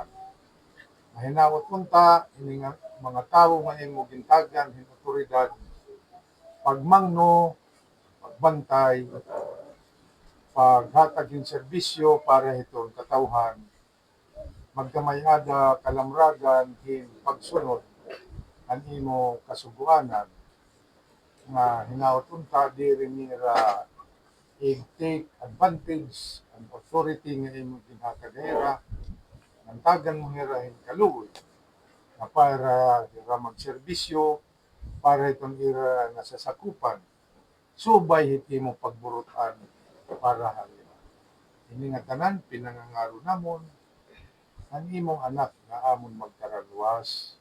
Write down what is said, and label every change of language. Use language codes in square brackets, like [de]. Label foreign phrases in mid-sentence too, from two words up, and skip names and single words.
[war] Mahinawat punta, ini nga mga tao nga imo gintagan hing otoridad, pagmangno, pagbantay, paghatag hing serbisyo para itong katawhan, magkamayada kalamragan hing pagsunod ang imo kasuguanan, nga hinawat punta, diri nira i-take advantage ang authority nga imo ginhatagera, ang tagan mo hirahin kaluoy na para ira magserbisyo, para itong ira nasasakupan, subay hiti mo pagburutan para halima. Ini nga tanan, pinangangaro namon, ang imong anak nga amon magkaraluwas.